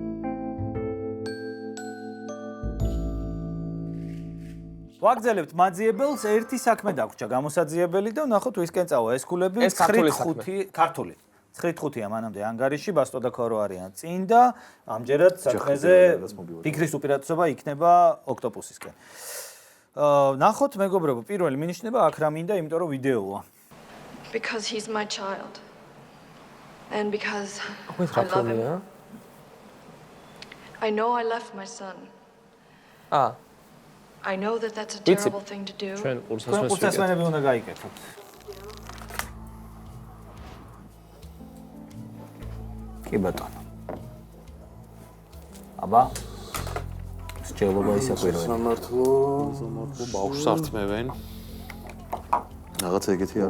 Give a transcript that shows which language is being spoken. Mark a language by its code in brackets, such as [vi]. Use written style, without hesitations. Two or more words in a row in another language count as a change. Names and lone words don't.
[ka] ვაგზელებთ მაძიებელს ერთი საქმე დაგვრჩა გამოსაძიებელი და ვნახოთ ვისკენ წავა ეს ქულები 9-5 9-5-ია მანამდე ანგარიში ბასტო და ქორო არიან წინ და ამჯერად საქმეზე ფიქრის უპირატესობა იქნება ოქტოპუსისკენ. ვნახოთ მეგობრებო პირველი მინიშნება აქ რა მინდა იმიტომ რომ ვიდეოა. [en] Because he's my child. And because I I love him. I know I left my son. I know that that's a terrible thing to do. [ka] ჩვენ კურსას თქვენ კურსასმენები უნდა გაიკეთოთ. კი ბატონო. აბა. შეელობა ისაკვიროა. სამართლო ბავშვს ართმევენ. რაღაც ეგეთი არა.